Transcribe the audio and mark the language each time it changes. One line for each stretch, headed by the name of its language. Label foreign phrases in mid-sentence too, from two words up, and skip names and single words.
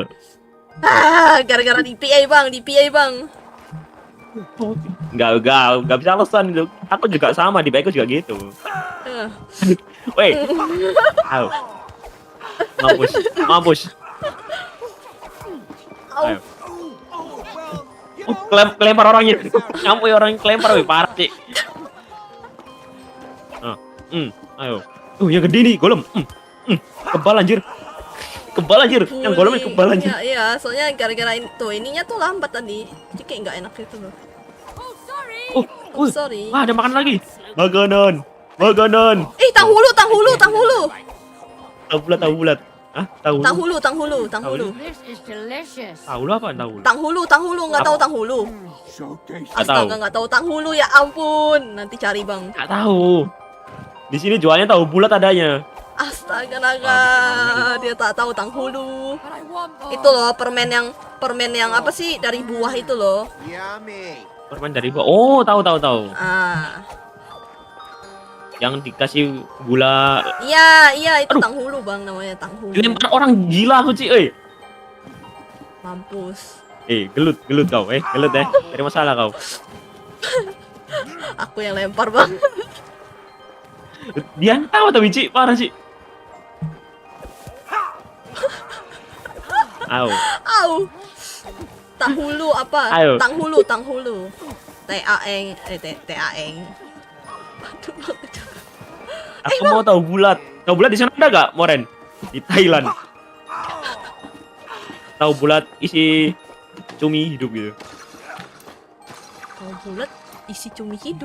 Indonesian: Gara-gara DPI bang. Enggak bisa alasan gitu. Aku juga sama, di baikku juga gitu. Eh, Woi. Au. Mampus. Ayo.
English: Oh, well, you know,
Indonesian: Kelempar orangnya. Ngampui orang yang kelempar, wih, parah sih. Ayo. Yang gede nih, golem. Kebal anjir. Yang golem kebal anjir. Iya, soalnya gara-gara ininya tuh lambat tadi. Jadi kayak nggak enak gitu loh.
English: Oh, sorry. Oh, sorry.
Indonesian: Wah, ada makanan lagi. Makanan. Tang hulu. Tahu bulat. Hah? Tang hulu.
English: This is delicious.
Indonesian: Tahu lu apa? Tahu. Tang hulu, nggak tahu tang hulu.
English: so tasty.
Indonesian: Nggak tahu. Astaga, nggak tahu tang hulu, ya ampun. Nanti cari bang. Enggak tahu. Di sini jualnya tahu bulat adanya. Astaga naga, dia tak tahu tang hulu.
English: But I want more.
Indonesian: Itu loh permen yang apa sih dari buah itu loh. Yummy. Permen dari bawah. Oh, tahu. Ah, Yang dikasih gula. iya itu Aduh. tang hulu bang, namanya tang hulu. Dilempar orang gila aku sih, Mampus. Gelut kau, gelut Ada masalah kau. Aku yang lempar bang. Dia tahu tapi Ci, parah sih. Au. Au. Tang hulu apa? Ayo. Tang hulu. T-A-N. Aduh bang. Aku mau tahu bulat. Tahu bulat di sana ada gak, Moren? Di Thailand. Tahu bulat isi cumi hidup gitu. Kalau bulat isi cumi hidup.